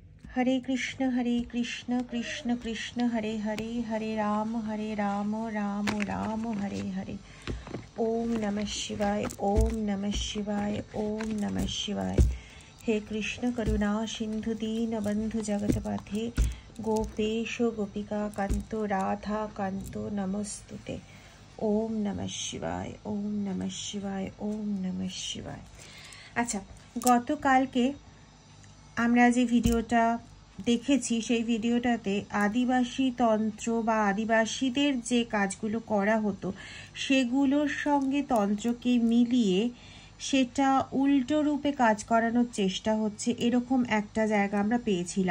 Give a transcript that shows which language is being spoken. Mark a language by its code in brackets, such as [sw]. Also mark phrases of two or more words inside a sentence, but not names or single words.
[sa] हरे कृष्ण कृष्ण कृष्ण हरे हरे, हरे राम राम राम हरे हरे। ओम नमः शिवाय, ओम नमः शिवाय, ओम नमः शिवाय। हे कृष्ण करुणा सिंधु दीन बंधु जगतपथे, गोपेश गोपिका कांतो राधा कांतो नमस्तुते। ओम नमः शिवाय, ओम नमः शिवाय, ओम नमः शिवाय। [bn] अच्छा, গতকালকে আমরা যে ভিডিওটা দেখেছি সেই ভিডিওটাতে আদিবাসী তন্ত্র বা আদিবাসীদের যে কাজগুলো করা হতো সেগুলোর সঙ্গে তন্ত্রকে মিলিয়ে সেটা উল্টো রূপে কাজ করানোর চেষ্টা হচ্ছে, এরকম একটা জায়গা আমরা পেয়েছিলাম।